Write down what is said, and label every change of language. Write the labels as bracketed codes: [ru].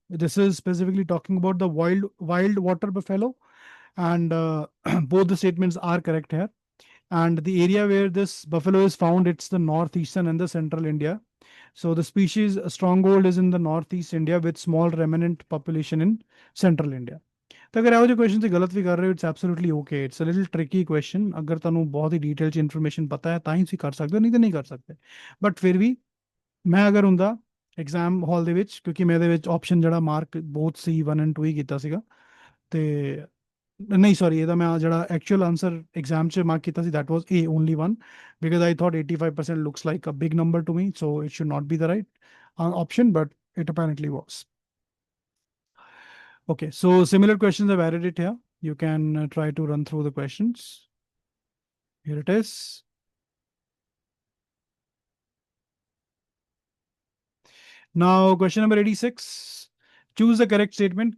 [en] This is specifically talking about the wild water buffalo, and both the statements are correct here. And the area where this buffalo is found, it's the northeastern and the central India. So the species stronghold is in the northeast India with small remnant population in central India. [hi] तो अगर [pa] ਇਹੋ ਜਿਹੇ question ਤੇ ਗਲਤ ਵੀ ਕਰ ਰਹੇ ਹੋ, [en] It's absolutely okay. It's a little tricky question. [pa] ਅਗਰ ਤੁਹਾਨੂੰ ਬਹੁਤ ਹੀ ਡਿਟੇਲ ਚ ਇਨਫੋਰਮੇਸ਼ਨ ਪਤਾ ਹੈ ਤਾਂ ਹੀ ਤੁਸੀਂ ਕਰ ਸਕਦੇ ਹੋ, ਨਹੀਂ ਤਾਂ ਨਹੀਂ ਕਰ ਸਕਦੇ। ਬਟ ਫਿਰ ਵੀ ਮੈਂ ਅਗਰ ਹੁੰਦਾ ਐਗਜ਼ਾਮ ਹਾਲ ਦੇ ਵਿੱਚ, ਕਿਉਂਕਿ ਮੈਂ ਇਹਦੇ ਵਿੱਚ ਆਪਸ਼ਨ ਜਿਹੜਾ ਮਾਰਕ ਬੋਥ ਸੀ 1 ਐਂਡ 2 ਹੀ ਕੀਤਾ ਸੀਗਾ, ਤੇ ਨਹੀਂ ਸੌਰੀ, ਇਹਦਾ ਮੈਂ ਜਿਹੜਾ ਐਕਚੁਅਲ ਆਨਸਰ ਐਗਜ਼ਾਮ 'ਚ ਮਾਰਕ ਕੀਤਾ ਸੀ, [en] That was a only 1, because I thought 85% looks like a big number to me, so it should not be the right option, but it apparently was. Okay, so similar questions I've added it here. You can try to run through the questions. Here it is. Now, question number 86. Choose the correct statement.